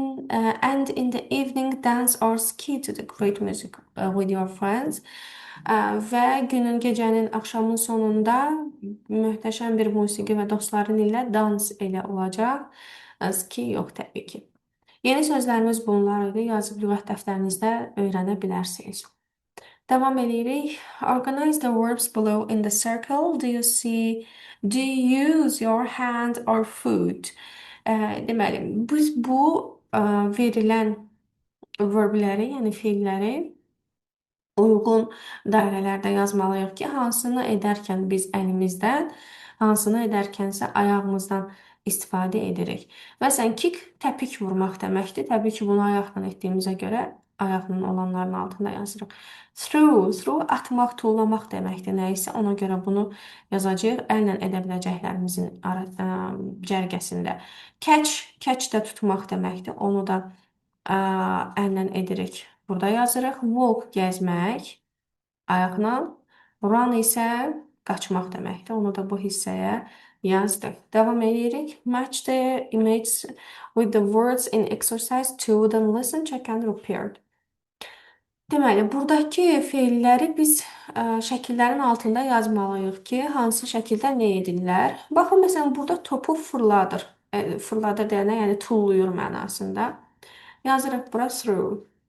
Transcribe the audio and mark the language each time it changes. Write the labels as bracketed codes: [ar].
[en] And in the evening dance or ski to the great music with your friends. [az] Və gecənin, axşamın sonunda möhtəşəm bir musiqi və dostların ilə dans elə olacaq. Ski yox təbii ki. Yeni sözlərimiz bunlar idi. Yazıb lüğət dəftərinizdə öyrənə bilərsiniz. Devam edirik. [en] Organize the verbs below in the circle. Do you use your hand or foot? [az] Deməli, biz bu verilən verbləri, yəni fiilləri uyğun dairələrdə yazmalıyıq ki, hansını edərkən biz əlimizdən, hansını edərkənsə ayağımızdan istifadə edirik. Məsələn, kick təpik vurmaq deməkdir. Təbii ki, bunu ayaqla etdiyimizə görə ayaqla olanların altında yazırıq. Throw atmaq, tullamaq deməkdir. Nə isə ona görə bunu yazacağıq əllə edə biləcəklərimizin cərgəsində. Catch də tutmaq deməkdir. Onu da əllə edirik. Burada yazırıq. Walk gəzmək ayaqla. Run isə qaçmaq deməkdir. Onu da bu hissəyə yazdıq. Davam edirik. [en] Match the images with the words in exercise 2. Then listen, check and repeat. [az] Deməli, buradakı feilləri biz şəkillərin altında yazmalıyıq ki, hansı şəkildə nə edirlər. Baxın, məsələn, burada topu fırladır. Fırladır deyənə, yəni tulluyur mənasında. Yazırıq bura through.